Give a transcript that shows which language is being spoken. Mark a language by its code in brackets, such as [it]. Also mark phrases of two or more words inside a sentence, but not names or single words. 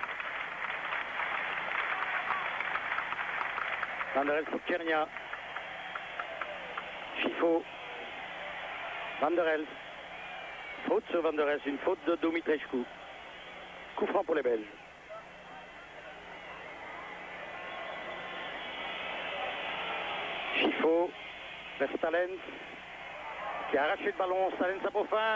[fr] Van Der Elst pour Tchernia. Schifo. Van Der Elst. Faute sur Van Der Elst, une faute de Dumitrescu. Coup franc pour les Belges. Schifo vers Stallen qui a arraché le ballon. Stallen à Beaufin.